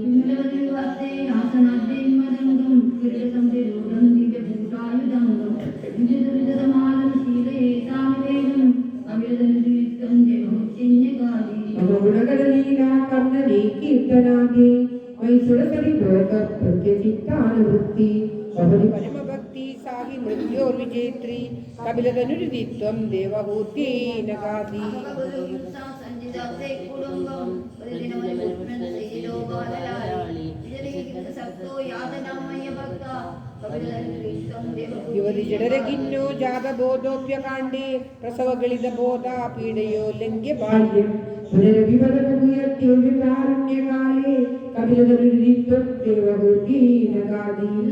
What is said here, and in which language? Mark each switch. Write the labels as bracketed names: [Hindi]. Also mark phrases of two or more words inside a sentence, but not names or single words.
[Sanskrit] गुणगणलीला कर्णने कीर्तनादि मैसुरसरिलोकप्रत्यचित्तानुवृत्ति बहुनि परमभक्ति साहि मृत्योर्विजेत्री कपिलतनुरुदित्वं देवहूत्यैनगादि. യുവതി ജഡരകിന്നോ ജാതബോധോപ്യകാണ്ഡേ പ്രസവഗളിതബോധാ പീഡയോ ലംഘ്യ ബാല്യം പുനരഭിപദമുയർത്തിയുകാരുണ്യകാലേ കപിലതനുരുദിത്വം ദേവഹൂത്യൈനഗാദി.